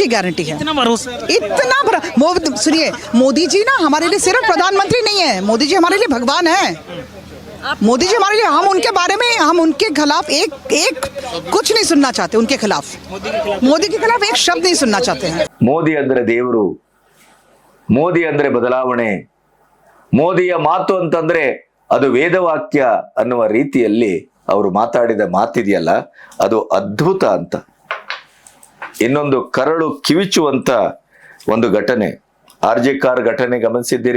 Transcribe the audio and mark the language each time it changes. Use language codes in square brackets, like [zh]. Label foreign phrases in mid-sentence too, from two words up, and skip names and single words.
[hi] गारंटी है. इतना भरोसा. इतना बड़ा सुनिए, मोदी जी ना हमारे लिए सिर्फ प्रधानमंत्री नहीं है, मोदी जी हमारे लिए भगवान है. मोदी जी हमारे लिए, हम उनके बारे में, हम उनके खिलाफ एक कुछ नहीं सुनना चाहते. उनके खिलाफ, मोदी के खिलाफ एक शब्द नहीं सुनना चाहते हैं. [kn] ಮೋದಿ ಅಂದ್ರೆ ದೇವರು, ಮೋದಿ ಅಂದ್ರೆ ಬದಲಾವಣೆ, ಮೋದಿಯ ಮಾತು ಅಂತಂದ್ರೆ ಅದು ವೇದವಾಕ್ಯ ಅನ್ನುವ ರೀತಿಯಲ್ಲಿ ಅವರು ಮಾತಾಡಿದ ಮಾತಿದೆಯಲ್ಲ, ಅದು ಅದ್ಭುತ ಅಂತ. ಇನ್ನೊಂದು ಕರಳು ಕಿವಿಚುವಂತ ಒಂದು ಘಟನೆ, RJ ಕಾರ್ ಘಟನೆ ಗಮನಿಸಿದ್ದೀರಿ.